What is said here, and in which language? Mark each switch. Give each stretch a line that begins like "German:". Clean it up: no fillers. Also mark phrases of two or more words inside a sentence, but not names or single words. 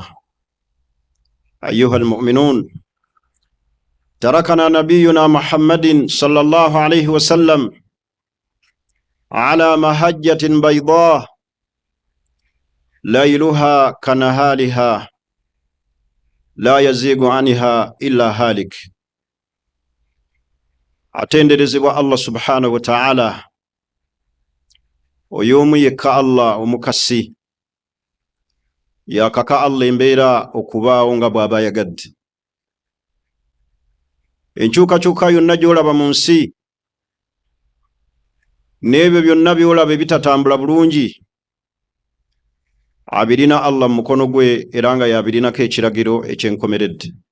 Arabic: أيها المؤمنون، تركنا نبينا محمد صلى الله عليه وسلم على مهجة بيضاء ليلها كنهارها لا يزيغ عنها إلا هالك.
Ganda: atenderezebwa Allah
Arabic: سبحانه وتعالى,
Ganda: oy'omu yekka Allah omukasi, yakaka Allah embeera okubaawo nga bw'aba yagadde. Enkyukakyuka yonna gy'olaba mu nsi n'ebyo byonna by'olaba ebitatambula bulungi, abirina Allah mu mukono gwe era nga yabirinako ekiragiro ekyenkomeredde.